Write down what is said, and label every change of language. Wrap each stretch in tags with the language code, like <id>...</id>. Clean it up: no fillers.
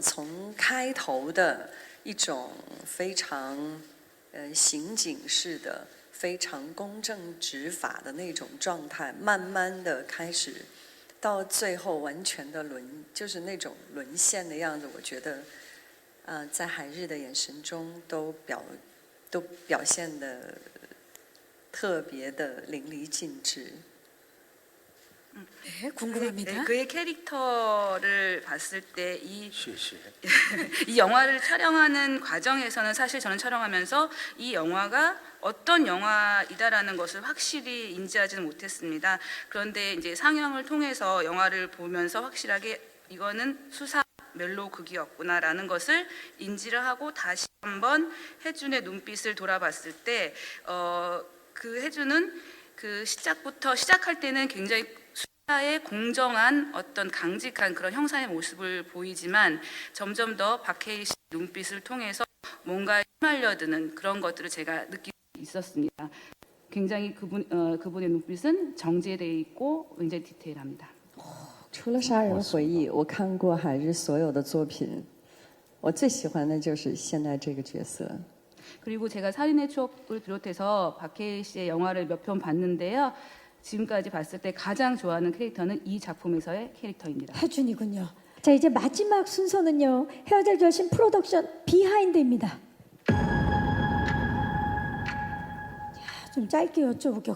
<zh>从开头的一种非常刑警式的、非常公正执法的那种状态，慢慢的开始，到最后完全的就是那种沦陷的样子。我觉得，在海日的眼神中都表现的特别的淋漓尽致。</zh> <ko>네, 궁금합니다. 그의 캐릭터를 봤을 때 이</ko> <zh>谢谢。</zh> <ko>이 영화를 촬영하는 과정에서는 사실 저는 촬영하면서 이 영화가 어떤 영화이다라는 것을 확실히 인지하지는 못했습니다. 그런데 이제 상영을 통해서 영화를 보면서 확실하게 이거는 수사 멜로극이었구나라는 것을 인지를 하고 다시 한번 혜준의 눈빛을 돌아봤을 때 그 혜준은 그 시작할 때는 굉장히 수사의 공정한 어떤 강직한 그런 형사의 모습을 보이지만 점점 더 박해일 씨 눈빛을 통해서 뭔가 휘말려드는 그런 것들을 제가 느끼고 있었습니다. 굉장히 그분의 눈빛은 정제되어 있고 굉장히 디테일합니다.</ko> <zh>除了《杀人回忆》，我看过海日所有的作品，我最喜欢的就是现在这个角色。</zh> <ko>그리고 제가 살인의 추억을 비롯해서 박해일 씨의 영화를 몇 편 봤는데요. 지금까지 봤을 때 가장 좋아하는 캐릭터는 이 작품에서의 캐릭터입니다. 해준이군요. 자, 이제 마지막 순서는요. 헤어질 결심 프로덕션 비하인드입니다. 자, 좀 짧게 여쭤볼게요.</ko>